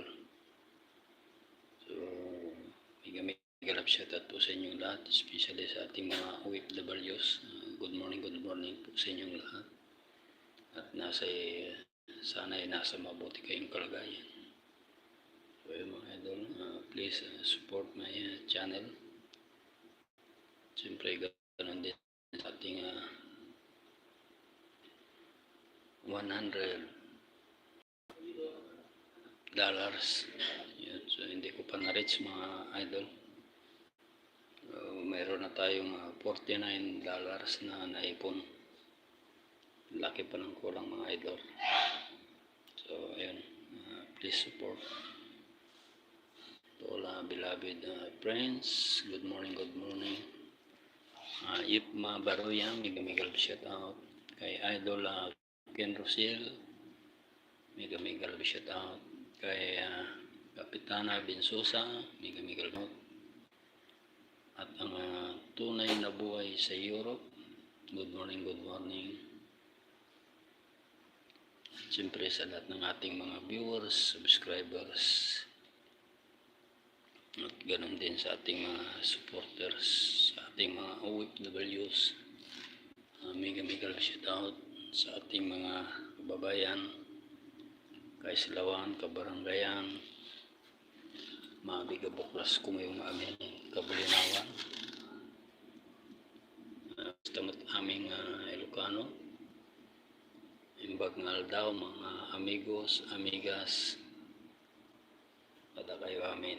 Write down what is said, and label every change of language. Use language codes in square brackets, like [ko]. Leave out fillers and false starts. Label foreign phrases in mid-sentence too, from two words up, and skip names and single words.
[tl] So [en] mega shout out [tl] po sa inyong lahat, especially sa ating mga OFWs. [en] Good morning [tl] po sa inyong lahat. At sana ay nasa mabuti kayong kalagayan. So yun mga idol, [en] please support my channel. [tl] Siyempre ganoon din sa ating $100. Yun, so hindi ko pa na-reach mga idol. Mayroon na tayong $49 na naipon. Laki pa ng kulang mga idol. So ayun, [en] please support to all beloved friends. Good morning. Ipma Baroyan, mega shout out. Kay Idol Ken Rosel, mega shout out. [tl] Kay Kapitana Bensosa, [en] mega shout out. [tl] At ang tunay na buhay sa Europe, [en] good morning. [tl] Siyempre sa lahat ng ating mga viewers, subscribers, at ganoon din sa ating mga supporters, sa ating mga OFWs, [en] mega shout out [tl] sa ating mga kababayan, [ilo] Kaislawan, Kabaranggayan, Mabiga Buklas, Kumayong amin, Kabulinawan, [tl] basta aming Ilocano, [ilo] Imbag nga daw mga amigos, amigas, pada kayo amin.